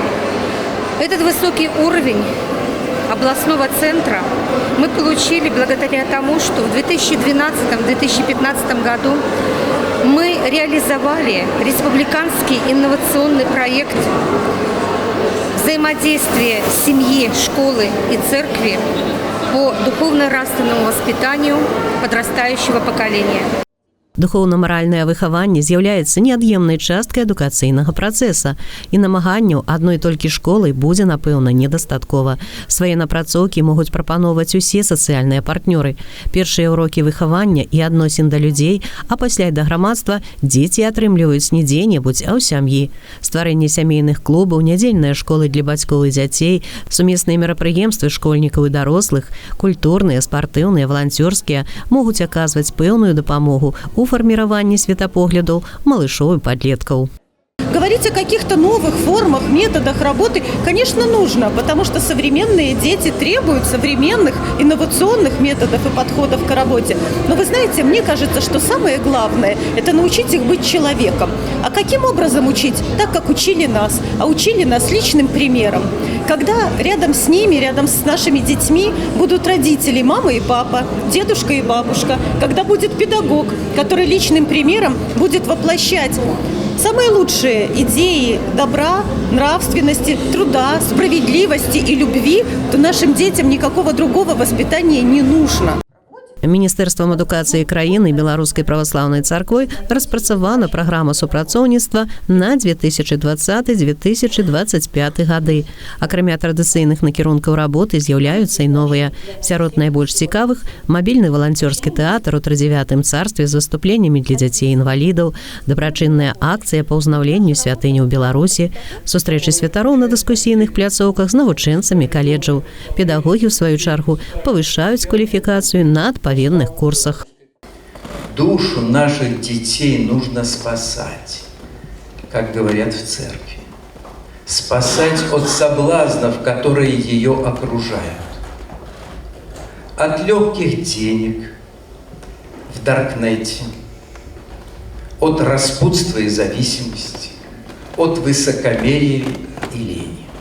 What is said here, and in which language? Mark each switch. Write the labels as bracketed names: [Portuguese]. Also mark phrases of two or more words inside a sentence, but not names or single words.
[Russian] Этот высокий уровень областного центра мы получили благодаря тому, что в 2012-2015 году мы реализовали республиканский инновационный проект взаимодействия семьи, школы и церкви по духовно-нравственному воспитанию подрастающего поколения. [Belarusian] Духоўна-маральнае выхаванне з'яўляецца неад'емнай часткай адукацыйнага працэса, і намаганняў адной толькі школы будзе, напэўна, недастаткова. Свае напрацоўкі могуць прапаноўваць усе сацыяльныя партнёры. Першыя ўрокі выхавання і адносін да людзей, а пасля і да грамадства дзеці атрымліваюць не дзе-небудзь, а ў сям'і. Стварэнне сямейных клубаў, нядзельныя школы для бацькоў і дзяцей, сумесныя мерапрыемствы школьнікаў і дарослых, культурныя, спартыўныя, валанцёрскія могуць аказваць пэўную дапамогу у [Russian] формировании светопоглядов малышов и подростков. Говорить о каких-то новых формах, методах работы, конечно, нужно, потому что современные дети требуют современных, инновационных методов и подходов к работе. Но вы знаете, мне кажется, что самое главное – это научить их быть человеком. А каким образом учить? Так, как учили нас, а учили нас личным примером. Когда рядом с ними, рядом с нашими детьми будут родители, мама и папа, дедушка и бабушка, когда будет педагог, который личным примером будет воплощать самые лучшие идеи добра, нравственности, труда, справедливости и любви, то нашим детям никакого другого воспитания не нужно. [Belarusian] Міністэрствам адукацыі краіны Беларускай праваслаўнай царквой распрацавана праграма супрацоўніцтва на 2020-2025 гады. Акрамя традыцыйных накірункаў работы з'яўляюцца і новыя. Сярод найбольш цікавых мабільны валанцёрскі тэатр у трыдзевятым царстве з выступленнямі для дзяцей-інвалідаў, дабрачынная акцыя па ўзнаўленню святыні ў Беларусі, сустрэчы святароў на дыскусійных пляцоўках з навучэнцамі каледжаў. Педагогі, ў сваю чаргу, павышаюць кваліфікацыю на отповедных курсах. [Russian] Душу наших детей нужно спасать, как говорят в церкви. Спасать от соблазнов, которые ее окружают. От легких денег в даркнете, от распутства и зависимости, от высокомерия и лени.